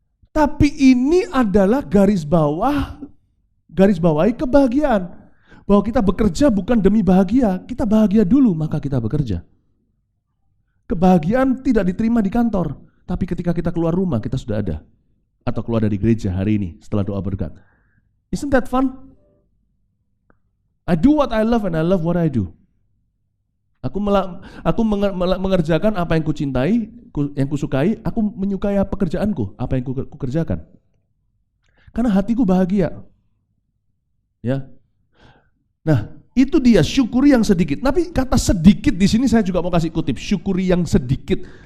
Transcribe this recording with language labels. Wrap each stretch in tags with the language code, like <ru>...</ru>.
<id>Tapi ini adalah garis bawahi kebahagiaan. Bahwa kita bekerja bukan demi bahagia, kita bahagia dulu maka kita bekerja. Kebahagiaan tidak diterima di kantor, tapi ketika kita keluar rumah kita sudah ada. Atau keluar dari gereja hari ini setelah doa berkat.</id> <en>Isn't that fun? I do what I love and I love what I do.</en> <id>Aku mengerjakan apa yang kucintai, yang kusukai, aku menyukai pekerjaanku, apa yang kukerjakan. Karena hatiku bahagia. Ya. Nah, itu dia syukuri yang sedikit. Tapi kata sedikit di sini saya juga mau kasih kutip, syukuri yang sedikit.</id>